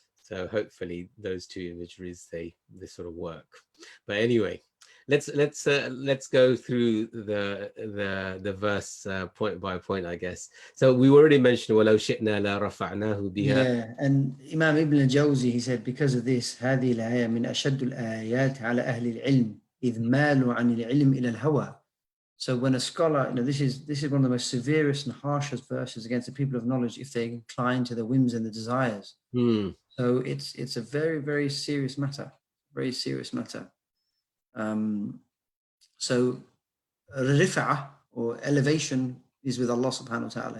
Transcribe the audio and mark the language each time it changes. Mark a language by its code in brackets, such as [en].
[en] So hopefully those two imageries they sort of work. But anyway, let's go through the verse point by point, I guess. So we already mentioned [ar] وَلَوْ شِئْنَا لَرَفَعْنَاهُ بِهَا. [en] Yeah, and Imam Ibn al-Jawzi, he said, because of this, [ar] هذه الآية من أشد الآيات على أهل العلم إذ مالوا عن العلم إلى الهوى. [en] So when a scholar, this is one of the most severest and harshest verses against the people of knowledge if they incline to the whims and the desires. So it's a very, very serious matter, very serious matter. So rifa'ah, or elevation, is with Allah subhanahu wa ta'ala.